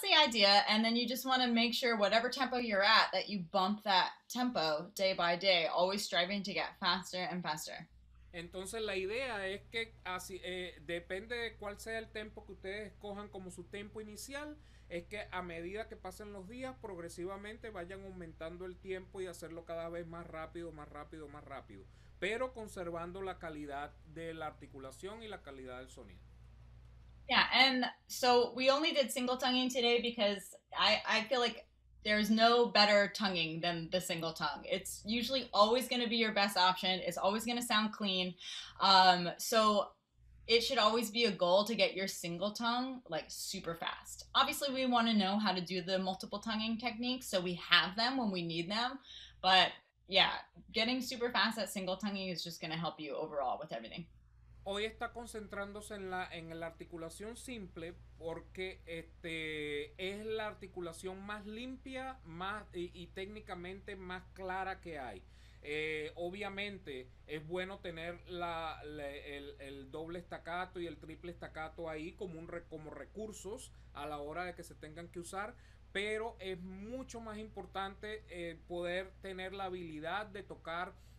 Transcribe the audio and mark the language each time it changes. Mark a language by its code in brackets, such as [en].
[en] idea, and then you just want to make sure whatever tempo you're at, that you bump that tempo day by day, always striving to get faster and faster. [es] Entonces la idea es que así depende de cuál sea el tempo que ustedes escojan como su tempo inicial, es que a medida que pasen los días progresivamente vayan aumentando el tiempo y hacerlo cada vez más rápido, más rápido, más rápido, pero conservando la calidad de la articulación y la calidad del sonido. [en] Yeah, and so we only did single tonguing today because I feel like there's no better tonguing than the single tongue. It's usually always going to be your best option. It's always going to sound clean. So it should always be a goal to get your single tongue like super fast. Obviously, we want to know how to do the multiple tonguing techniques, so we have them when we need them. But yeah, getting super fast at single tonguing is just going to help you overall with everything. [es] Hoy está concentrándose en la articulación simple porque es la articulación más limpia y técnicamente más clara que hay. Obviamente es bueno tener el doble staccato y el triple staccato ahí como recursos a la hora de que se tengan que usar, pero es mucho más importante poder tener la habilidad de tocar